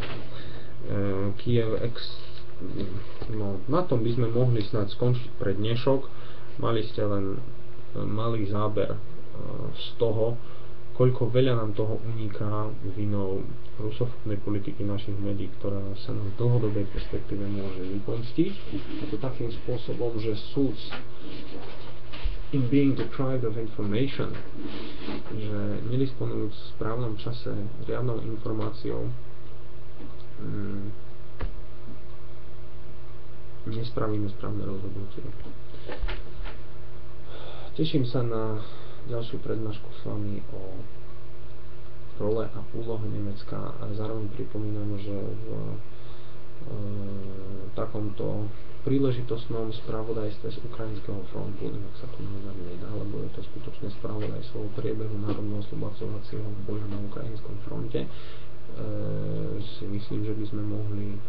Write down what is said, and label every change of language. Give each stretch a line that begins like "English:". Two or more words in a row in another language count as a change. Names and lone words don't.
Slovak: Kiev na tom by sme mohli snáď skončiť pre dnešok. Mali ste len malý záber z toho, koľko veľa nám toho uniká vinou rusofobnej politiky našich médií, ktorá sa nám v dlhodobej perspektíve môže vypomstiť. A to takým spôsobom, že súd
English: in being deprived of information,
Slovak: že nedisponujúc v správnom čase riadnou informáciou, nespravíme správne rozhodnutie. Teším sa na ďalšiu prednášku s vami o role a úlohe Nemecka a zároveň pripomínam, že v takomto príležitostnom spravodajstve z Ukrajinského frontu, inak sa to nazvať nedá, lebo je to skutočné spravodajstvo o priebehu národno-oslobodovacieho boja na Ukrajinskom fronte, si myslím, že by sme mohli